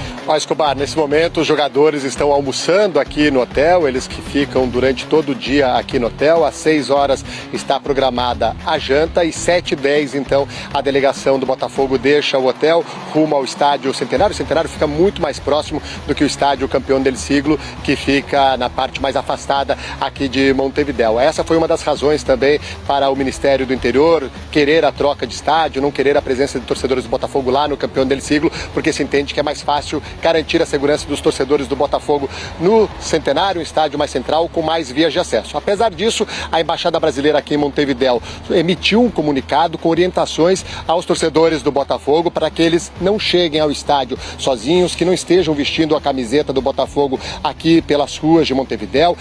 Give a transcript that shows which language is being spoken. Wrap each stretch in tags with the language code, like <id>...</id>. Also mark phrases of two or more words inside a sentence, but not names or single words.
<pt>Escobar, nesse momento os jogadores estão almoçando aqui no hotel, eles que ficam durante todo o dia aqui no hotel. Às 6 horas está programada a janta e 7h10, então, a delegação do Botafogo deixa o hotel rumo ao estádio Centenário. O Centenário fica muito mais próximo do que o estádio Campeão del Siglo, que fica na parte mais afastada aqui de Montevidéu. Essa foi uma das razões também para o Ministério do Interior querer a troca de estádio, não querer a presença de torcedores do Botafogo lá no Campeão del Siglo, porque se entende que é mais fácil garantir a segurança dos torcedores do Botafogo no Centenário, um estádio mais central com mais vias de acesso. Apesar disso, a Embaixada Brasileira aqui em Montevidéu emitiu um comunicado com orientações aos torcedores do Botafogo para que eles não cheguem ao estádio sozinhos, que não estejam vestindo a camiseta do Botafogo aqui pelas ruas de Montevidéu.</pt>